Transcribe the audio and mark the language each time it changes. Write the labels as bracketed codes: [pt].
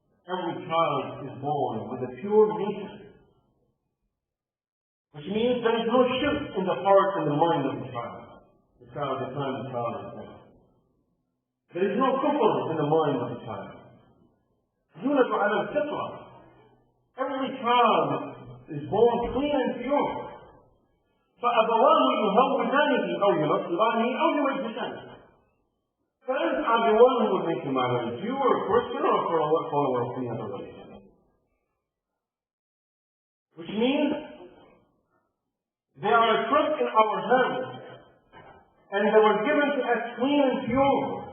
[en] Every child is born with a pure nature. Which means there is no shift in the heart and the mind of the child. The time the child is born. There is no kufr in the mind of the child. [ar] يولد على الفطرة. [en] Every child is born clean and pure. [ar] فأبواه يهودانه أو ينصرانه أو يمجسانه. [en] Parents are the one who would make him either a Jew or a Christian or a follower of any other religion. Which means they are a trust in our hands, and they were given to us clean and pure.